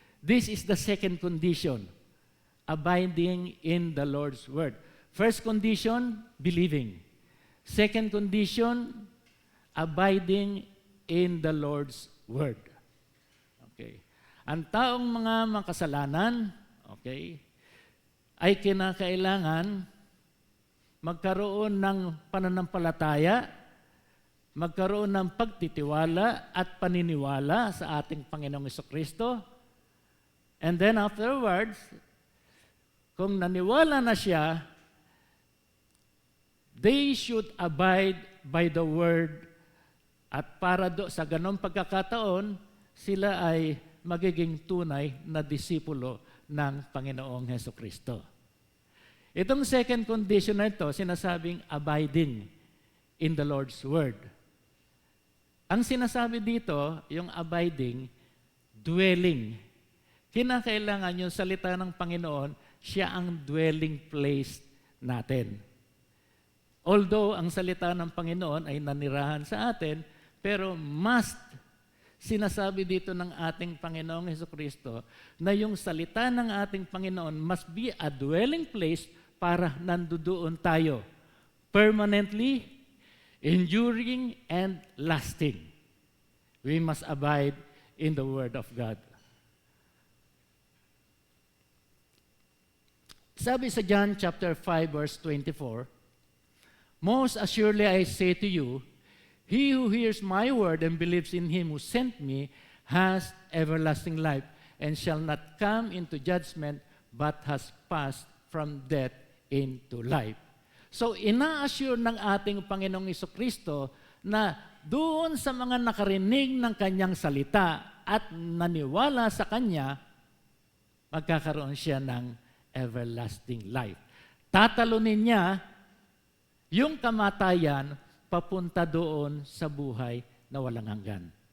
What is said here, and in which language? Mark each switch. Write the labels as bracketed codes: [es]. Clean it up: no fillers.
[en] This is the second condition. Abiding in the Lord's word. First condition, believing. Second condition, abiding in the Lord's word. Okay. [tl] Ang taong mga makasalanan, okay, ay kinakailangan magkaroon ng pananampalataya, magkaroon ng pagtitiwala at paniniwala sa ating Panginoong Jesucristo. [en] And then afterwards, [tl] kung naniwala na siya, [en] they should abide by the word. [tl] At para sa ganong pagkakataon, sila ay magiging tunay na disipulo ng Panginoong Hesukristo. Itong [en] second condition [tl] na ito, sinasabing [en] abiding in the Lord's Word. [tl] Ang sinasabi dito, yung [en] abiding, dwelling. [tl] Kinakailangan yung salita ng Panginoon, siya ang dwelling place natin. Although ang salita ng Panginoon ay nanirahan sa atin, pero must, sinasabi dito ng ating Panginoong Hesukristo, na yung salita ng ating Panginoon [en] must be a dwelling place [tl] para nandoon tayo. [en] Permanently, enduring, and lasting. We must abide in the Word of God. [tl] Sabi sa [en] John chapter 5 verse 24, "Most assuredly I say to you, he who hears my word and believes in him who sent me has everlasting life and shall not come into judgment but has passed from death into life." [tl] So ina-assure ng ating Panginoong Jesucristo na doon sa mga nakarinig ng kanyang salita at naniwala sa kanya, magkakaroon siya ng [en] everlasting life. [tl] Tatalunin niya yung kamatayan papunta doon sa buhay na walang hanggan.